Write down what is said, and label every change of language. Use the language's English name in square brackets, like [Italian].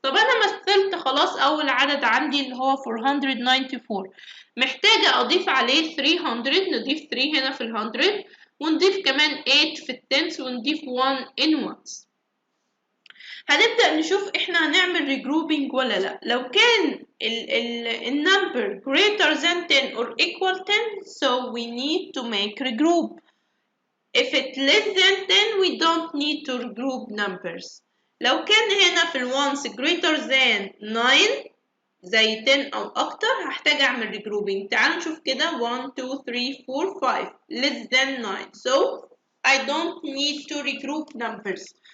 [Arabic] طب انا مثلت خلاص اول عدد عندي اللي هو 494، محتاجة اضيف عليه 300. نضيف 3 هنا في الهندرد ونضيف كمان 8 في التنس ونضيف 1 [English] in ones. [Arabic] هنبدأ نشوف احنا هنعمل regrouping ولا لا. لو كان النمبر [English] greater than 10 or equal 10 so we need to make regroup. If it less than 10 we don't need to regroup numbers. [Arabic] لو كان هنا في الوانس [English] greater than 9 [Arabic] زي 10 أو أكتر هحتاج أعمل regrouping. تعالوا نشوف كده [English] 1 2 3 4 5 less than 9 so I don't need to regroup numbers.